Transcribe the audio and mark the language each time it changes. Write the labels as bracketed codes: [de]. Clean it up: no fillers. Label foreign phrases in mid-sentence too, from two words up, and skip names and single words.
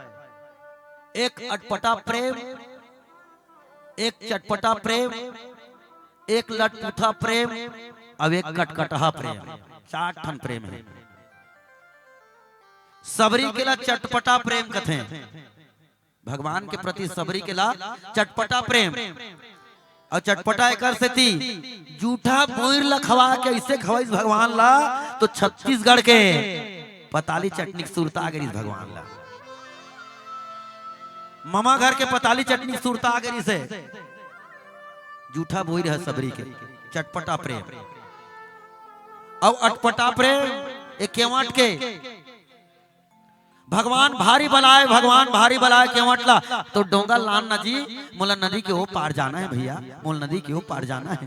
[hne] एक अटपटा प्रेम, एक चटपटा प्रेम, एक लटपुथा प्रेम, अब एक कटकटहा प्रेम। 4 ठन प्रेम है। सबरी के ला चटपटा प्रेम कथे, भगवान के प्रति सबरी के ला चटपटा प्रेम। और चटपटा एक से थी जूठा बोर लखवा के ऐसे खवाइस भगवान ला, तो छत्तीसगढ़ के पताली चटनी सुरता गई भगवान ला। मामा घर के पताली चटनी सुरता गरी से जूठा बोई रहा सबरी के चटपटा प्रेम। और अटपटा प्रेम एक केवट के, भगवान भारी बलाए, भगवान भारी बलाए केवट ला, तो डोंगा लान नदी मोला नदी के वो पार जाना है भैया, मोल नदी के वो पार जाना है।